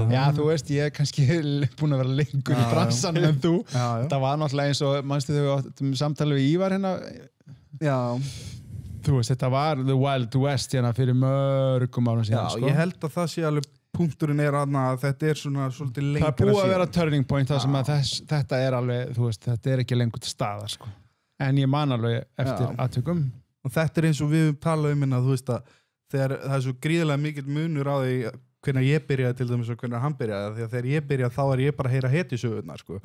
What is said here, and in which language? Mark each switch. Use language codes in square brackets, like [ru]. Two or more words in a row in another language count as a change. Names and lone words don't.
[is] Já, þú veist, ég er kannski búin að vera lengur í bransanum en þú. Það var náttúrulega eins og, manstu þegar við áttum samtali við Ívar hérna. Já. Þú veist, þetta var the Wild West hérna fyrir mörgum árum síðan, sko. Já, ég held að það sé alveg punkturinn er að þetta er svona svolítið lengra síðan. Það er búið að vera [en] turning point [is] þar sem að þetta er alveg, þú veist, þetta er ekki lengur til staðar, sko. En ég man alveg eftir atvikum. Og þetta er eins og við talaðum minna, þú veist að þegar það er svo gríðarlega mikill munur á því hvernig ég byrjaði til dæmis og hvernig hann byrjaði því að þegar ég byrjaði þá er ég bara að heyra hetjusögurnar, sko.